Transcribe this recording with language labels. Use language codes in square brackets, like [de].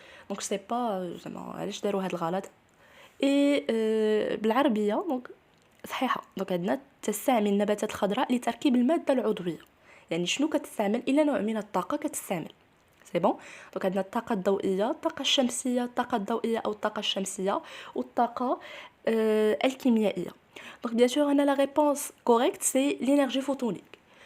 [fr] Donc je sais pas زعما علاش داروا هاد الغلط. Et بالعربيه donc [ar] صحيحة. دونك عندنا تستعمل النباتات الخضراء لتركيب المادة العضوية. يعني شنو كتستعمل؟ إلا نوع من الطاقة كتستعمل. سي بون. دونك عندنا الطاقة الضوئية، الطاقة الشمسية، الطاقة الضوئية أو الطاقة الشمسية، والطاقة الكيميائية. [fr] Donc bien sûr, on a la réponse correcte, c'est l'énergie photonique.